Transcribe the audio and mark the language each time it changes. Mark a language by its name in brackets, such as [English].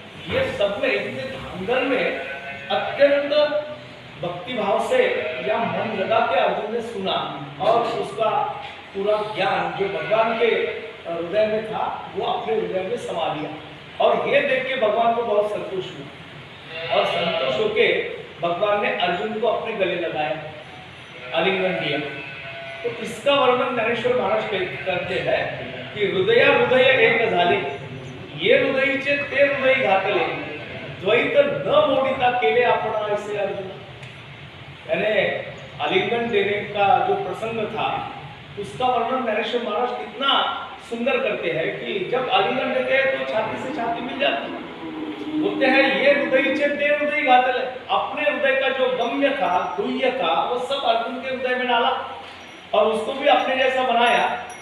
[Hindi] ये सब में इतने धांधल में अत्यंत भक्ति भाव से या मन लगा के अर्जुन ने सुना और उसका पूरा ज्ञान जो भगवान के हृदय में था वो अपने हृदय में समा लिया। और ये देख के भगवान को बहुत संतोष हुआ और संतोष होके भगवान ने अर्जुन को अपने गले लगाया, आलिंगन दिया। तो इसका वर्णन ज्ञानेश्वर महाराज करते हैं [Marathi] की हृदय एक झाले, ये हृदयीचे ते हृदय घातले, द्वैत न मोडिता केले आपण ऐसे अर्जुन। [Hindi] यानी आलिंगन देने का जो प्रसंग था उसका वर्णन नरेश महाराज कितना सुंदर करते हैं कि जब आलिंगन देते हैं तो छाती से छाती मिल जाती है। बोलते हैं ये [Marathi] हृदय ते हृदय घातले, [Hindi] अपने हृदय का जो गम्य था, गुह्य था, वो सब अर्जुन के हृदय में डाला और उसको भी अपने जैसा बनाया।